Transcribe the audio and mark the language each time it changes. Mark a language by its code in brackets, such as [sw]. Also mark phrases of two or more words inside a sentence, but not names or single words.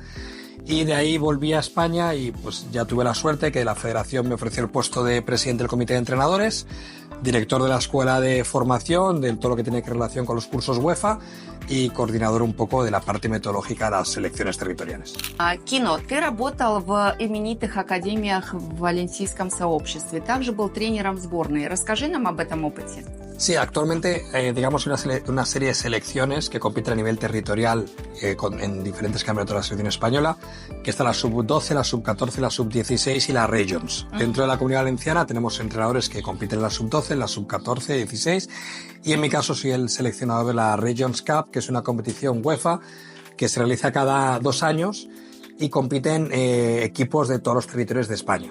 [es] Y de ahí volví a España y pues ya tuve la suerte que la federación me ofreció el puesto de presidente del comité de entrenadores, director de la escuela de formación, de todo lo que tiene que relación con los cursos UEFA y coordinador un poco de la parte metodológica de las selecciones territoriales. [ru] Кино, ты работал в именитых академиях в Валенсийском сообществе, также был тренером сборной. Расскажи нам об этом опыте. [es] Sí, actualmente digamos una serie de selecciones que compiten a nivel territorial en diferentes campeonatos de la selección española, que está la sub-12, la sub-14, la sub-16 y la Regions. Dentro de la Comunidad Valenciana tenemos entrenadores que compiten en la sub-12, en la sub-14, 16 y en mi caso soy el seleccionador de la Regions Cup, que es una competición UEFA que se realiza cada 2 años y compiten equipos de todos los territorios de España.